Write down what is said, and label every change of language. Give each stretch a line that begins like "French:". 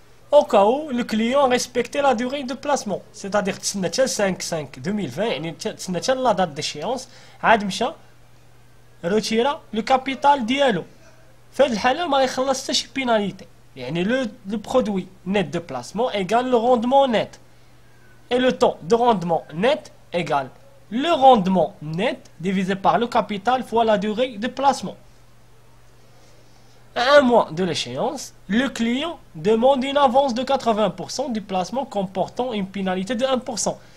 French: Au cas où le client respectait la durée de placement, c'est-à-dire
Arabic: تسنى حتى 5/5/2020 يعني تسنى حتى
French: la date d'échéance
Arabic: عاد مشى روتيرا لو كابيتال ديالو. في هذه الحالة ما يخلص حتى شي بيناليتي.
French: يعني le produit net de placement égale le rendement net. Et le taux de rendement net égale le rendement net divisé par le capital fois la durée de placement. À 1 mois de l'échéance, le client demande une avance de 80% du placement comportant une pénalité de 1%.